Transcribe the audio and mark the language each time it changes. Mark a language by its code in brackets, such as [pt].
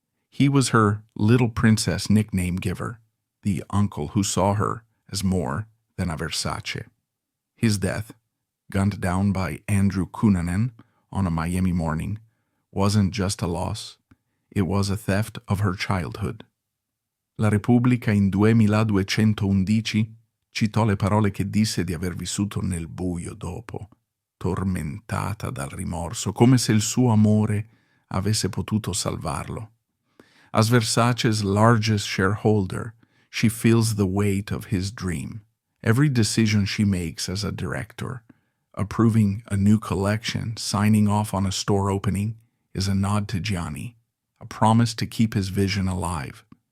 [en] He was her little princess nickname giver, the uncle who saw her as more than a Versace. His death, gunned down by Andrew Cunanan on a Miami morning, wasn't just a loss, it was a theft of her childhood. [it] La Repubblica in 2211 citò le parole che disse di aver vissuto nel buio dopo, tormentata dal rimorso, come se il suo amore avesse potuto salvarlo. [en] As Versace's largest shareholder, she feels the weight of his dream. Every decision she makes as a director, approving a new collection, signing off on a store opening, is a nod to Gianni, a promise to keep his vision alive.